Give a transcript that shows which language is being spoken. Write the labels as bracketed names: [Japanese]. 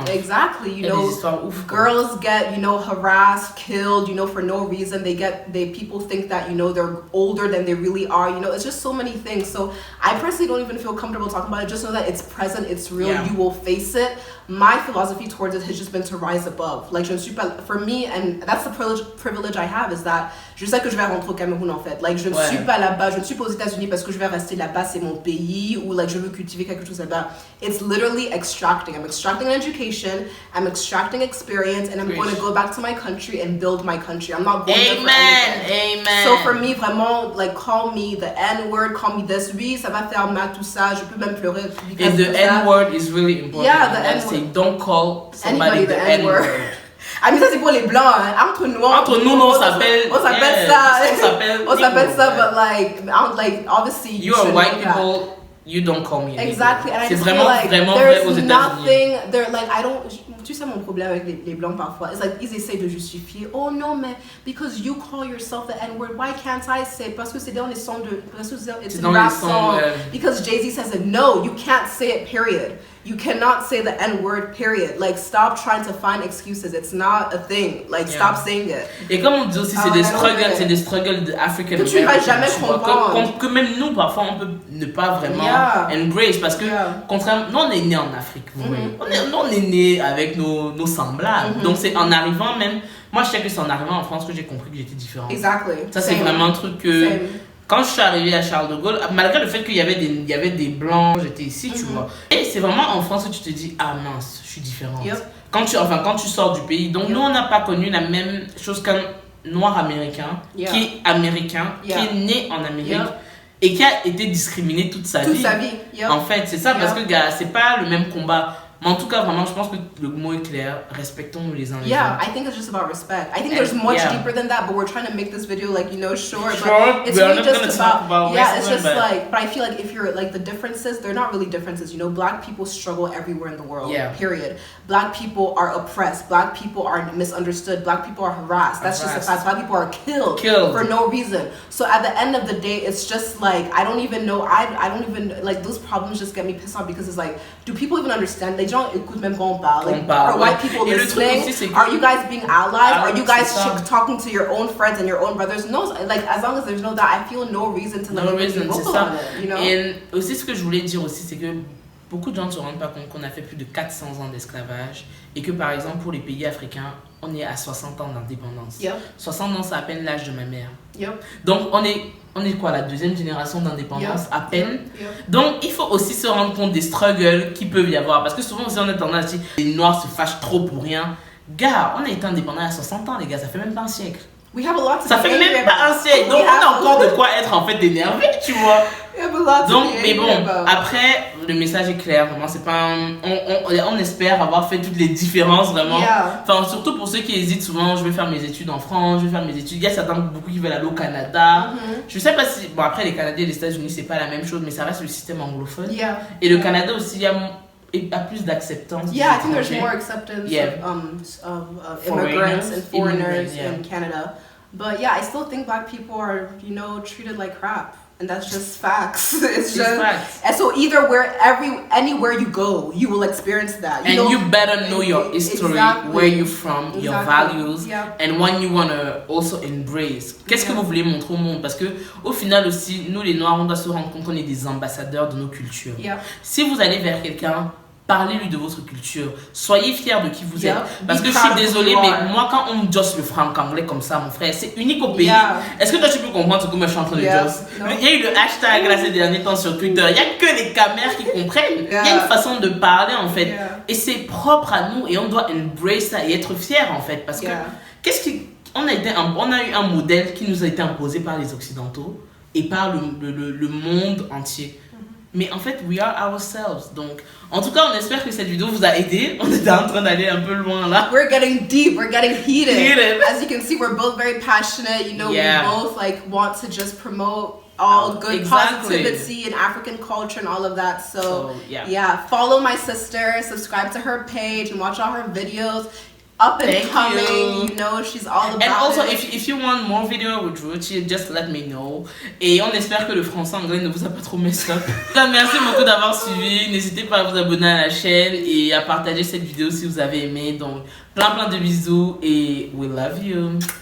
[English] Exactly, you know, girls get, you know, harassed, killed, you know, for no reason. People think that, you know, they're older than they really are. You know, it's just so many things. So I personally don't even feel comfortable talking about it. Just know that it's present, it's real. You will face it. My philosophy towards it has just been to rise above. Like, for me, and that's the privilege I have, is that [French] je sais que je vais rentrer au Cameroun en fait. Like, je ne suis pas là-bas, je ne suis pas aux États-Unis parce que je vais rester là-bas, c'est mon pays, ou like je veux cultiver quelque chose là-bas. [English] It's literally extracting. I'm extracting an education, I'm extracting experience, and I'm going to go back to my country and build my country. I'm not going there for anything. Amen. So for me, vraiment, like, call me the N-word, call me this. [French] Oui, ça va faire mal, tout ça. Je peux même pleurer. [English] And the N-word is really important. Yeah, the N-word. Don't call somebody the N-word. [French] Ah, mais ça, c'est pour les blancs, hein. Entre nous, on s'appelle ça. On s'appelle ça, [English] but like, obviously, you are white people. You don't call me. Exactly, and I just [French] vraiment, [English] feel like [French] vraiment [English] there's [French] vrai aux [English] nothing. They're like, I don't. [French] Tu sais mon problème avec les blancs parfois. [English] It's like [French] ils essaient de justifier. Oh non, mais [English] because you call yourself the N-word, why can't I say? [French] Parce que c'est dans les sons de. [English] Parce que it's in rap song. Because Jay-Z says it. No, you can't say it. Period. You cannot say the N-word, period. Like, stop trying to find excuses. It's not a thing. Like, stop saying it. [French] Et comme on dit aussi, c'est des struggles de African Americans. Que tu vas jamais comprendre. Que même nous, parfois, on peut ne pas vraiment embrace. Parce que, contrairement, nous, on est nés en Afrique, vous voyez. On est nés avec nos semblables. Donc, c'est en arrivant même... Moi, je sais que c'est en arrivant en France que j'ai compris que j'étais différente. Exactly. Ça, c'est vraiment un truc que... Quand je suis arrivée à Charles de Gaulle, malgré le fait qu'il y avait des blancs, j'étais ici, tu vois. Et c'est vraiment en France que tu te dis, ah mince, je suis différente. quand tu sors du pays. Donc nous, on n'a pas connu la même chose qu'un noir américain qui est américain, qui est né en Amérique et qui a été discriminé toute sa vie. En fait, c'est ça, parce que gars, c'est pas le même combat. Mais en tout cas, vraiment, je pense que le mot est clair. Respectons-nous les uns les autres. [English] Yeah, I think it's just about respect. I think there's much deeper than that, but we're trying to make this video like, short. But it's really just about it's just like, but I feel like if you're like the differences, they're not really differences. Black people struggle everywhere in the world. Period. Black people are oppressed. Black people are misunderstood. Black people are harassed. That's just a fact. Black people are killed for no reason. So at the end of the day, it's just like I don't even know. I don't even like those problems just get me pissed off because it's like, do people even understand? [French] Les gens écoutent même pas on parle. [English] Like, are white people listening? Are you guys being allies? Are you guys talking to your own friends and your own brothers? No, like as long as there's no that, I feel no reason to be vocal on it. [French] Et aussi ce que je voulais dire aussi, c'est que beaucoup de gens ne se rendent pas compte qu'on a fait plus de 400 ans d'esclavage et que par exemple pour les pays africains, on est à 60 ans d'indépendance. 60 ans, c'est à peine l'âge de ma mère. Donc on est quoi, la deuxième génération d'indépendance à peine. Donc il faut aussi se rendre compte des struggles qui peuvent y avoir, parce que souvent aussi on a tendance à dire les noirs se fâchent trop pour rien. Gars, on a été indépendant à 60 ans les gars, ça fait même pas un siècle. Ça fait même pas un siècle, donc on a encore de quoi être en fait énervé, tu vois. Donc, mais bon, après, le message est clair, vraiment, c'est pas on espère avoir fait toutes les différences, vraiment. Enfin, surtout pour ceux qui hésitent souvent, je vais faire mes études en France, je vais faire mes études. Il y a certains beaucoup qui veulent aller au Canada. Je sais pas si, bon, après, les Canadiens et les États-Unis, c'est pas la même chose, mais ça reste le système anglophone. Et le Canada aussi, il y a plus d'acceptance. [English] I think there's more acceptance of immigrants and foreigners in Canada. But I still think black people are, treated like crap. And that's just facts. It's just facts. And so either anywhere you go, you will experience that. You better know your history, where you're from, your values, and when you want to also embrace. [French] Qu'est-ce que vous voulez montrer au monde? Parce que au final aussi, nous les Noirs, on doit se rendre compte qu'on est des ambassadeurs de nos cultures. Si vous allez vers quelqu'un, parlez-lui de votre culture. Soyez fiers de qui vous êtes. Parce que je suis désolée, mais moi, quand on me josse le franc-anglais comme ça, mon frère, c'est unique au pays. Est-ce que toi, tu peux comprendre ce que moi, je suis en train de josse? Il y a eu le hashtag là, ces derniers temps sur Twitter. Il n'y a que les camères qui comprennent. Il y a une façon de parler, en fait. Et c'est propre à nous et on doit embrace ça et être fiers, en fait. Parce que, on a eu un modèle qui nous a été imposé par les Occidentaux et par le monde entier. Mais en fait, [English] we are ourselves. [French] Donc, en tout cas, on espère que cette vidéo vous a aidé. On était en train d'aller un peu loin là. [English] We're getting deep. We're getting heated. As you can see, we're both very passionate. We both want to just promote all good positivity and African culture and all of that. So follow my sister, subscribe to her page, and watch all her videos. Up and coming, she's all about it. And also, if you want more video with Ruchi, just let me know. [French] Et on espère que le français-anglais ne vous a pas trop [English] messed up. [French] Merci beaucoup d'avoir suivi. N'hésitez pas à vous abonner à la chaîne et à partager cette vidéo si vous avez aimé. Donc, plein de bisous et [English] we love you.